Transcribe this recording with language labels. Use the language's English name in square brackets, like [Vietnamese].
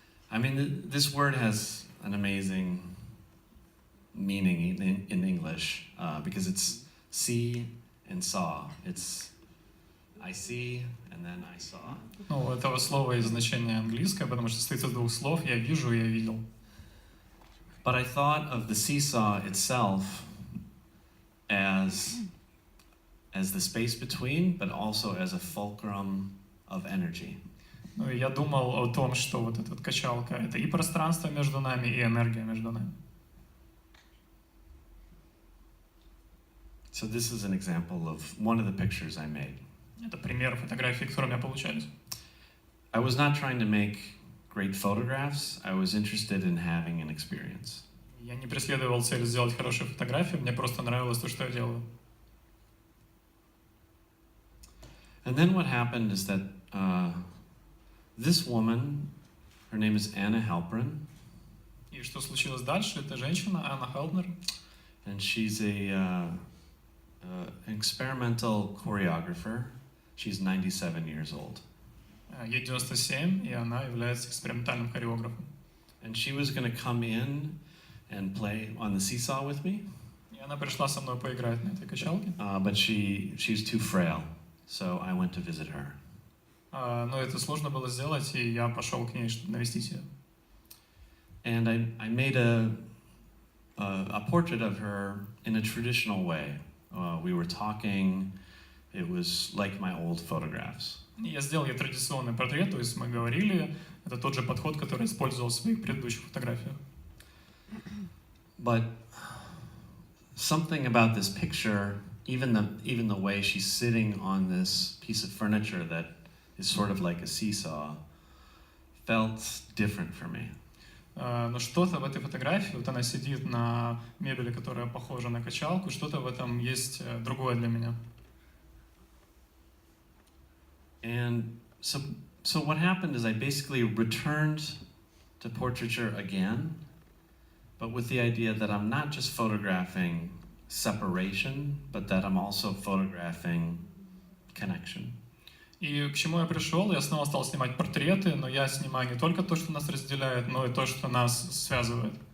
[English] I mean, this word has an amazing meaning in English because it's see and saw. It's I see and then I saw. [Russian] Ну, у этого слова есть значение английское, потому что состоит из двух слов. Я вижу, я видел. [English] But I thought of the seesaw itself as the space between, but also as a fulcrum of energy. [Russian] Ну, и я думал о том, что вот эта вот качалка — это и пространство между нами, и энергия между нами. [English] So this is an example of one of the pictures I made. [Russian] Это пример фотографий, которые у меня получались. [English] I was not trying to make great photographs. I was interested in having an experience. [Russian] Я не преследовал цель сделать хорошие фотографии, мне просто нравилось то, что я делаю. [English] And then what happened is that this woman, her name is Anna Halpern, [Russian] И что случилось дальше? Это женщина, Анна Хелпнер. [English] and she's an experimental choreographer. She's 97 years old. [Russian] Ей 97, и она является экспериментальным хореографом. [English] And she was going to come in and play on the seesaw with me, [Russian] И она пришла со мной поиграть на этой качалке. [English] but she's too frail, so I went to visit her. [Russian] Но это сложно было сделать, и я пошел к ней, чтобы навестить ее. [English] And I made a portrait of her in a traditional way. We were talking. It was like my old photographs. [Russian] И я сделал ей традиционный портрет, то есть мы говорили, это тот же подход, который я использовал в своих предыдущих фотографиях. [English] But something about this picture, even the way she's sitting on this piece of furniture that is sort of like a seesaw, felt different for me. [Russian] Но что-то в этой фотографии, вот она сидит на мебели, которая похожа на качалку, что-то в этом есть другое для меня. [English] And so what happened is I basically returned to portraiture again, but with the idea that I'm not just photographing separation, but that I'm also photographing connection. [Russian] И к чему я пришел? Я снова стал снимать портреты, но я снимаю не только то, что нас разделяет, но и то, что нас связывает.